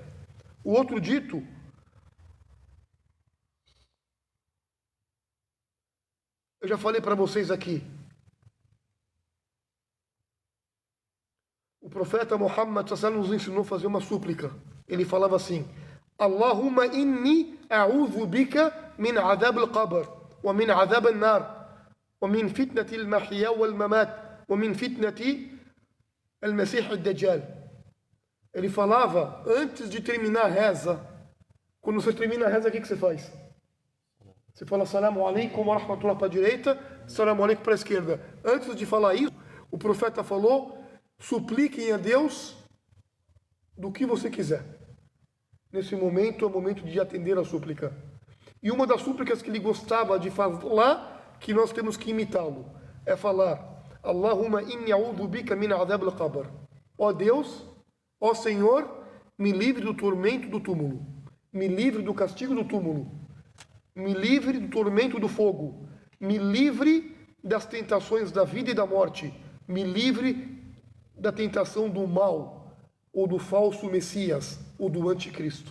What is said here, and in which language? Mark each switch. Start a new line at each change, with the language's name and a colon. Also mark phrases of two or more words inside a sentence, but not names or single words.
Portuguese: O outro dito, eu já falei para vocês aqui. O profeta Muhammad nos ensinou a fazer uma súplica. Ele falava assim:
Arabic: اللهم إني أعوذ بك من عذاب القبر ومن عذاب النار ومن فتنة المحيا والممات ومن فتنة المسيح الدجال.
Portuguese: Ele falava, antes de terminar a reza, quando você termina a reza, o que você faz? Você fala
Arabic: السلام عليكم ورحمة الله
Portuguese: para a direita,
Arabic: السلام عليكم
Portuguese: para a esquerda. Antes de falar isso, o profeta falou: supliquem a Deus do que você quiser. Nesse momento é o momento de atender a súplica. E uma das súplicas que ele gostava de falar, que nós temos que imitá-lo, é falar:
Arabic: اللهم إني أعوذ بك من عذاب القبر.
Portuguese: Ó Deus, ó Senhor, me livre do tormento do túmulo, me livre do castigo do túmulo, me livre do tormento do fogo, me livre das tentações da vida e da morte, me livre da tentação do mal, ou do falso Messias, ou do anticristo.